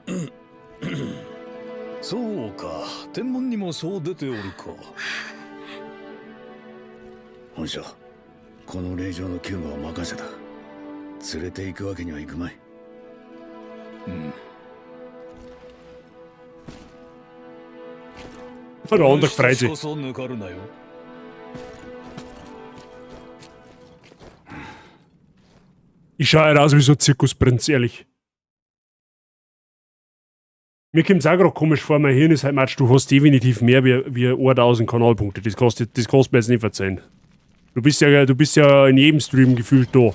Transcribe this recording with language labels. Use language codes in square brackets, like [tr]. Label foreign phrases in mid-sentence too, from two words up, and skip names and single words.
[ja] そうか、天文にもそう出ておるか。本社、この令状の急務は任せた。連れて行くわけにはいくまい。 [de] Der andere freut sich. [ja] こそ抜かるなよ。 [de] Ich schaue halt aus wie so ein Zirkusprinz, ehrlich. Mir kommt es auch gerade komisch vor, mein Hirn ist halt, Matsch, du hast definitiv mehr wie 1000 Kanalpunkte. Das kannst du mir jetzt nicht verzeihen. Du bist ja in jedem Stream gefühlt da.